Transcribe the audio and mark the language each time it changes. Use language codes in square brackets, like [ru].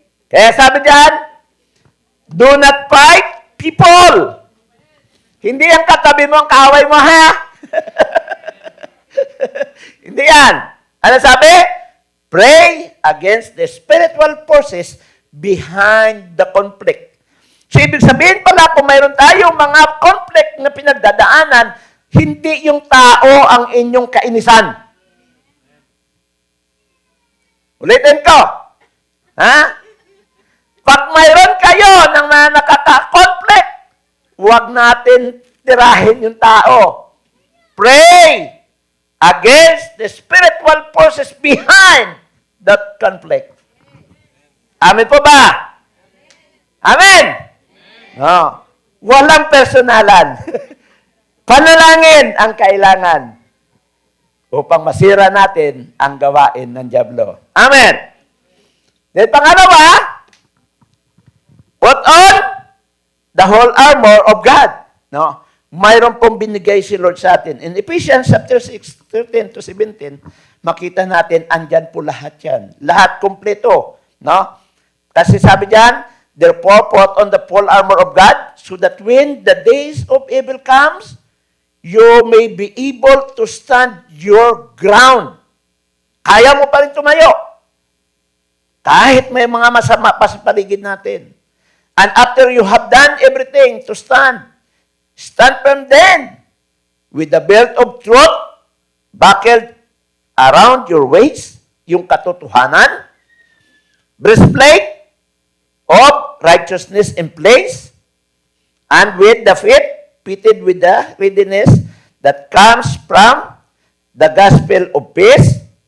[tl] Kaya sabi diyan, [en] do not fight people. [tl] Hindi ang katabi mo ang kaaway mo, ha? Hindi yan. Ano sabi? [en] Pray against the spiritual forces behind the conflict. [tl] So, ibig sabihin pala, kung mayroon tayong mga conflict na pinagdadaanan, hindi yung tao ang inyong kainisan. Ulitin ko. Ha? Pag mayroon kayo ng mga nakaka-conflict, huwag natin tirahin yung tao. [en] Pray against the spiritual forces behind that conflict. [tl] Amen po ba? Amen? No. Walang personalan. Panalangin ang kailangan upang masira natin ang gawain ng dyablo. Amen? [en] Then pangalawa, put on the whole armor of God. [tl] No? Mayroon pong binigay si Lord sa atin. [en] In Ephesians chapter 6, 13 to 17, [tl] makita natin, andyan po lahat yan. Lahat kompleto. No? Kasi sabi diyan, [en] therefore put on the full armor of God, so that when the days of evil comes, you may be able to stand your ground. [tl] Kaya mo pa rin tumayo. Kahit may mga masama pa sa paligid natin. [en] And after you have done everything to stand, stand firm then, with the belt of truth buckled around your waist, [tl] yung katotohanan, [en] breastplate of righteousness in place, and with the feet fitted with the readiness that comes from the gospel of peace.